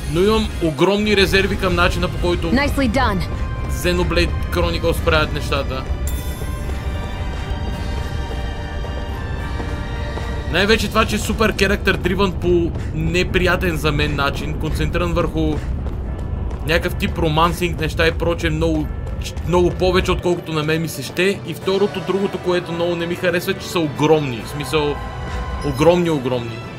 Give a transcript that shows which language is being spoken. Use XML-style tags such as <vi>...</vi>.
<bg>Но имам огромни резерви към начина, по който</bg> <en>Nicely done.</en> <bg>Xenoblade Chronicles правят нещата. Най-вече това, че е супер</bg> <en>character driven</en> <bg>по неприятен за мен начин, концентриран върху някакъв тип романсинг, неща и прочее, много повече отколкото на мен ми се ще. И второто, другото, което много не ми харесва, че са огромни, в смисъл огромни.</bg>